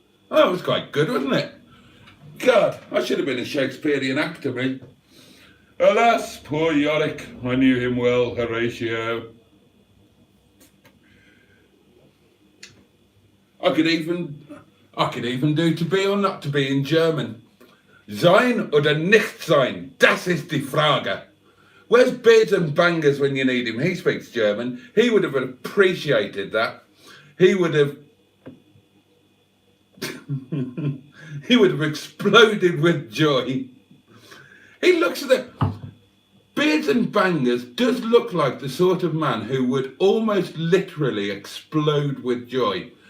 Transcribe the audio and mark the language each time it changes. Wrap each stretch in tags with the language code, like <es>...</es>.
<en>Oh, it was quite good, wasn't it? God, I should have been a Shakespearean actor, me. Alas, poor Yorick. I knew him well, Horatio. I could even do to be or not to be in German.</en> <de>Sein oder nicht sein, das ist die Frage.</de> <en>Where's Beards and Bangers when you need him? He speaks German. He would have appreciated that. He would have exploded with joy. He looks at it. Beards and Bangers does look like the sort of man who would almost literally explode with joy.</en>